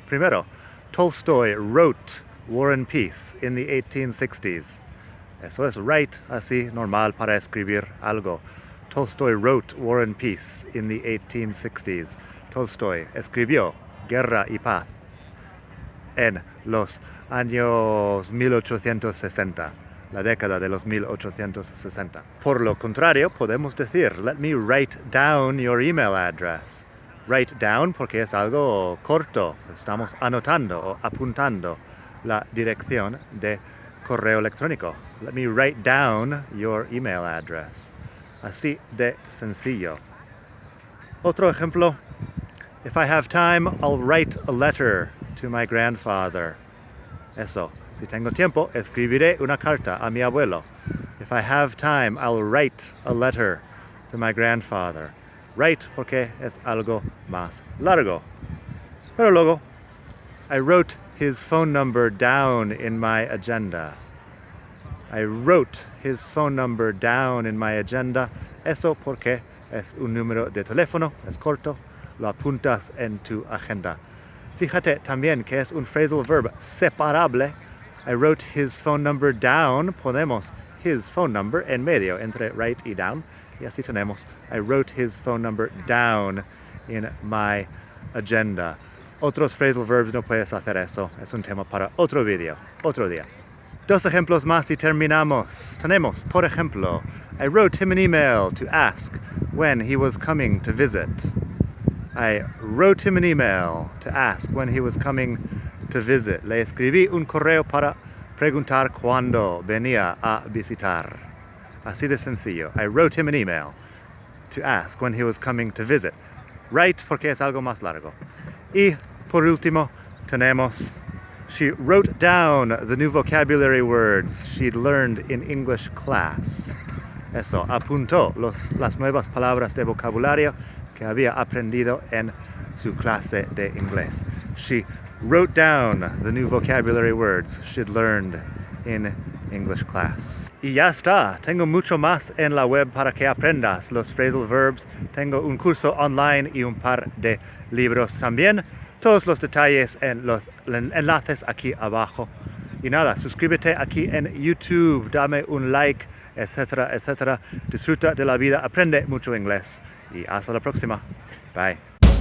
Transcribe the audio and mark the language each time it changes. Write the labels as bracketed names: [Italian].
[Spanish] Primero, [English] Tolstoy wrote War and Peace in the 1860s. [Spanish] Eso es write, así, normal para escribir algo. [English] Tolstoy wrote War and Peace in the 1860s. [Spanish] Tolstoy escribió Guerra y Paz en los años 1860, la década de los 1860. Por lo contrario, podemos decir, [English] let me write down your email address. [Spanish] Write down porque es algo corto, estamos anotando o apuntando la dirección de correo electrónico. [English] Let me write down your email address. [Spanish] Así de sencillo. Otro ejemplo. [English] If I have time, I'll write a letter to my grandfather. [Spanish] Eso. Si tengo tiempo, escribiré una carta a mi abuelo. [English] If I have time, I'll write a letter to my grandfather. [Spanish] Write porque es algo más largo. Pero luego, [English] I wrote his phone number down in my agenda. I wrote his phone number down in my agenda. [Spanish] Eso porque es un número de teléfono, es corto, lo apuntas en tu agenda. Fíjate también que es un phrasal verb separable. [English] I wrote his phone number down. [Spanish] Ponemos [English] his phone number [Spanish] en medio entre [English] write y down. [Spanish] Y así tenemos [English] I wrote his phone number down in my agenda. [Spanish] Otros phrasal verbs no puedes hacer eso. Es un tema para otro video, otro día. Dos ejemplos más y terminamos. Tenemos, por ejemplo, [English] I wrote him an email to ask when he was coming to visit. I wrote him an email to ask when he was coming to visit. [Spanish] Le escribí un correo para preguntar cuándo venía a visitar. Así de sencillo. [English] I wrote him an email to ask when he was coming to visit. Write [Spanish] porque es algo más largo. Y por último tenemos [English] she wrote down the new vocabulary words she'd learned in English class. [Spanish] Eso, apuntó las nuevas palabras de vocabulario que había aprendido en su clase de inglés. [English] She wrote down the new vocabulary words she'd learned in English class. [Spanish] Y ya está, tengo mucho más en la web para que aprendas los phrasal verbs. Tengo un curso online y un par de libros también. Todos los detalles en los enlaces aquí abajo. Y nada, suscríbete aquí en YouTube, dame un like, etcétera, etcétera. Disfruta de la vida, aprende mucho inglés. Y hasta la próxima. Bye.